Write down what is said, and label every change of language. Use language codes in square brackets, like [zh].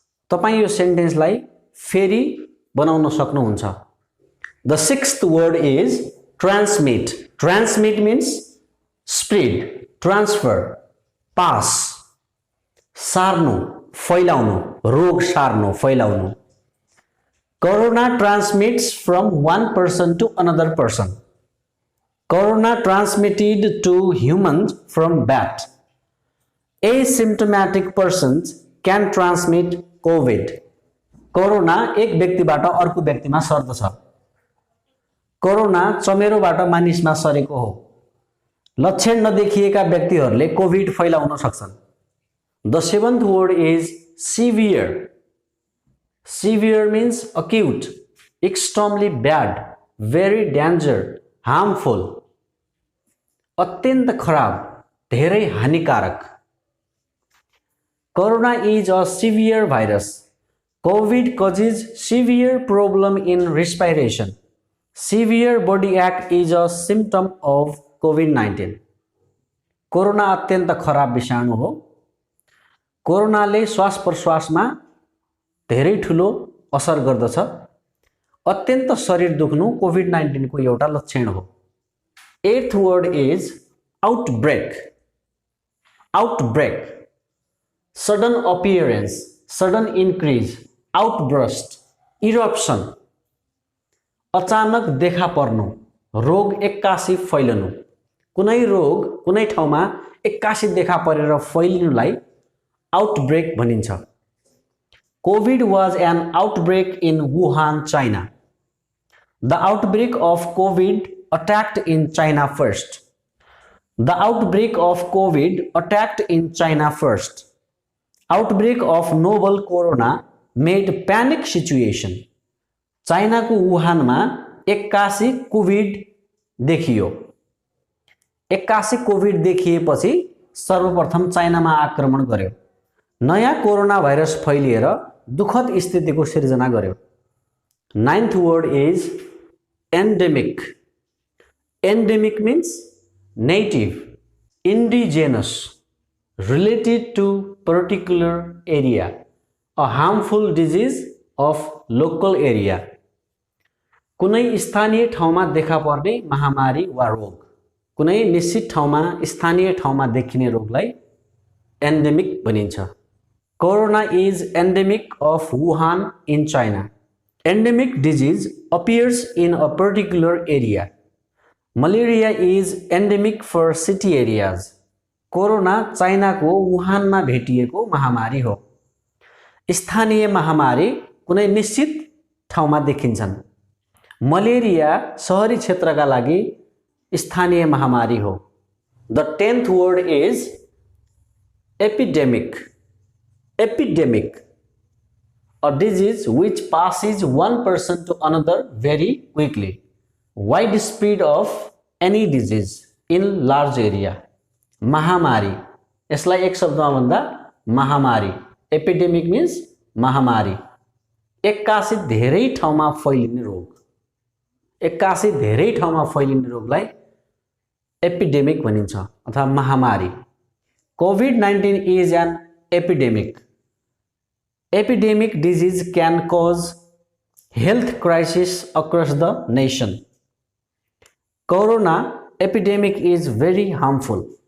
[ne] तपाईं यो सेन्टेन्सलाई फेरि बनाउन सक्नुहुन्छ. [en] The sixth word is transmit. Transmit means spread, transfer, pass. [ne] सार्नु, फैलाउनु, रोग सार्नु, फैलाउनु. [en] Corona transmits from one person to another person. Corona transmitted to humans from bat. Asymptomatic persons can transmit COVID. [ne] Corona एक व्यक्तिबाट अर्को व्यक्तिमा सर्दछ. कोरोना चमेरोबाट मानिसमा सरेको हो. लक्षण नदेखिएका व्यक्तिहरूले कोभिड फैलाउन सक्छन्। [en] The seventh word is severe. Severe means acute, extremely bad, very danger, harmful, [ne] अत्यन्त खराब, धेरै हानिकारक। [en] Corona is a severe virus. COVID causes severe problem in respiration. Severe body ache is a symptom of COVID-19. [ne] Corona अत्यन्त खराब विषाणु हो। कोरोनाले श्वास प्रश्वासमा धेरै ठुलो असर गर्दछ। अत्यन्त शरीर दुख्नु कोभिड-19 को एउटा लक्षण हो। [en] Eighth word is outbreak. Outbreak, sudden appearance, sudden increase, outburst, eruption, [ne] अचानक देखा पर्नु, रोग एक्कासी फैलनु। कुनै रोग कुनै ठाउँमा एक्कासी देखा परेर फैलिनुलाई आउटब्रेक भनिन्छ। [en] COVID was an outbreak in Wuhan, China. The outbreak of COVID attacked in China first. The outbreak of COVID attacked in China first. Outbreak of novel corona made panic situation. [ne] China को Wuhan में एक्कासी Covid देखियो। एक्कासी Covid देखिएपछि सर्वप्रथम China में आक्रमण गर्यो। नयाँ कोरोना भाइरस फैलिएर दुखद स्थितिको सिर्जना गर्यो। [en] Ninth word is endemic. Endemic means native, indigenous, related to particular area, a harmful disease of local area. [ne] कुनै स्थानीय ठाउँमा देखा पर्ने महामारी वा रोग, कुनै निश्चित ठाउँमा स्थानीय ठाउँमा देखिने रोगलाई एन्डेमिक भनिन्छ। [en] Corona is endemic of Wuhan in China. Endemic disease appears in a particular area. Malaria is endemic for city areas. [ne] Corona China को वुहान में भेटिएको महामारी हो। स्थानीय महामारी कुनै निश्चित ठाउँमा देखिन्छन्। मलेरिया शहरी क्षेत्रका लागि स्थानीय महामारी हो। [en] The 10th word is epidemic. Epidemic, a disease which passes one person to another very quickly. Widespread of any disease in large area. [ne] महामारी, यसलाई एक शब्दमा भन्दा महामारी। एपिडेमिक means महामारी, एक्कासी धेरै ठाउँमा फैलिने रोग। एक्कासी धेरै ठाउँमा फैलिने रोगलाई एपिडेमिक भनिन्छ अथवा महामारी। [en] COVID-19 is an epidemic. Epidemic disease can cause health crisis across the nation. Corona epidemic is very harmful.